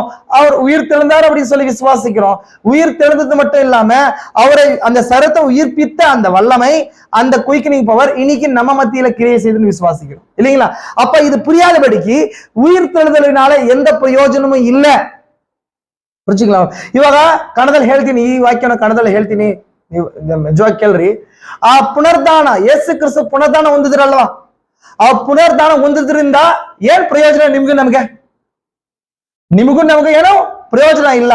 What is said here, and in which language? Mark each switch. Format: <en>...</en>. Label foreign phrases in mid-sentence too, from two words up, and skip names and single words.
<ta>அவர் உயிர் தெழுந்தார் அப்படின்னு சொல்லி விசுவாசிக்கிறோம். உயிர் தெழுந்தது மட்டும் இல்லாம அவரை அந்த சரத்தை உயிர்ப்பித்த அந்த வல்லமை, அந்த</ta> <en>quickening power</en> <ta>இன்னைக்கு நம்ம மத்தியில கிரியை செய்துன்னு விசுவாசிக்கிறோம். இல்லைங்களா? அப்ப இது புரியாதபடிக்கு உயிர் தெழுதலினால எந்த பிரயோஜனமும் இல்லை. புரிஞ்சுக்கலாம்?</ta> <kn>ಇವಾಗ ಕನ್ನಡದಲ್ಲಿ ಹೇಳ್ತೀನಿ, ಈ ವಾಕ್ಯನ ಕನ್ನಡದಲ್ಲಿ ಹೇಳ್ತೀನಿ. ಕೇಳ್ರಿ, ಆ ಪುನರ್ದಾನ ಯೇಸು ಕ್ರಿಸ್ತ ಪುನರ್ದಾನ ಹೊಂದಿದ್ರಲ್ವಾ, ಆ ಪುನರ್ದಾನ ಹೊಂದಿದ್ರಿಂದ ಏನ್ ಪ್ರಯೋಜನ ನಿಮ್ಗೂ ನಮ್ಗೆ? ನಿಮಗೂ ನಮ್ಗೆ ಏನೋ ಪ್ರಯೋಜನ ಇಲ್ಲ.</kn>